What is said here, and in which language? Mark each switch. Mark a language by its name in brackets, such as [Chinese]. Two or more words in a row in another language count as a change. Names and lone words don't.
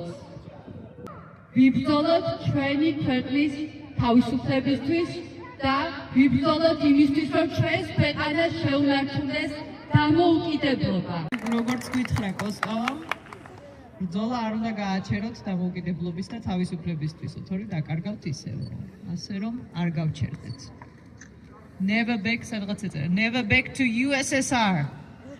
[Georgian] ვიბრძოლოთ ჩვენი ქვეყნის თავისუფლებისთვის და ვიბრძოლოთ იმისთვის, რომ ჩვენს ქვეყანას შეუნარჩუნდეს დამოუკიდებლობა. როგორც გითხრა კოსტავამ, ბრძოლა არ უნდა გააჩეროთ დამოუკიდებლობის და თავისუფლებისთვისო, თორე დაკარგავთ ისევ, ასე რომ არ გავჩერდეთ. [English] Never back, [Georgian] სადღაც ეწერა, [English] never back to USSR.